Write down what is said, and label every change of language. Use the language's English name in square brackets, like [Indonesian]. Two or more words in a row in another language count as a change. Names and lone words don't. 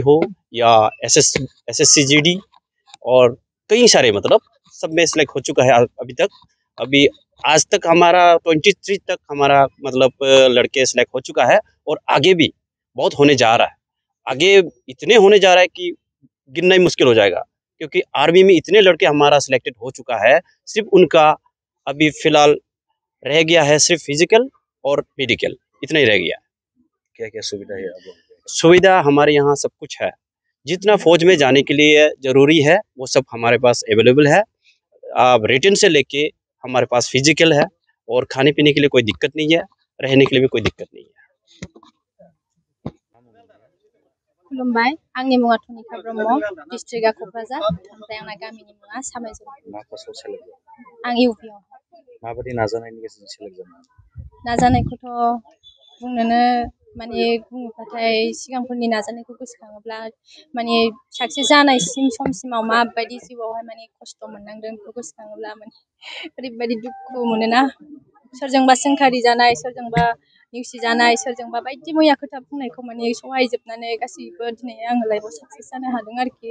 [Hindi] हो या SSC GD और कई सारे मतलब सब में सेलेक्ट हो चुका है अभी आज तक हमारा 23 तक हमारा मतलब लड़के सेलेक्ट हो चुका है और आगे भी बहुत होने जा रहा है आगे इतने होने जा रहा है कि गिनना ही मुश्किल हो जाएगा क्योंकि आर्मी में इतने लड़के हमारा सिलेक्टेड हो चुका है सिर्फ उनका अभी फिलहाल रह गया है सिर्फ फिजिकल और मेडिकल इतना ही रह गया क्या क्या सुविधा है आप लोगों को सुविधा हमारे यहाँ सब कुछ है जितना फौज में जाने के लिए ज़रूरी है वो सब हमारे पास अवेलेबल है रिटन से लेके हमारे पास फिजिकल है और खाने पीने के लिए कोई दिक्कत नहीं है रहने के लिए भी कोई दिक्कत नहीं है [Bodo] खुलुमबाय आंनि मुङा थनिका ब्रह्म डिस्ट्रिक्टआ क'क्राझार ओमफ्राय आंना गामिनि मुङा सामायजोर मा क्लासाव सेलेक्ट आं इउपिआव माबायदि नाजानायनि गेजेरजों सेलेक्ट जानाय नाजानायखौथ' बुंनोनो माने बुङोब्लाथाय सिगांफोरनि नाजानायखौ गोसोखाङोब्ला माने साक्सेस जानायसिम समसिमाव माबायदि जिउआवहाय माने खस्थ' मोननांदों बेखौ गोसोखाङोब्ला माने ओरैबायदि दुखु मोनोना सोरजोंबा सोंखारि जानाय सोरजोंबा नेवसिजानाय सोरजोंबा बायदि मैया खोथा बुंनायखौ माने सहायजोबनानै गासैबो दिनै आङो लाइफआव साक्सेस जानो हादों आरोखि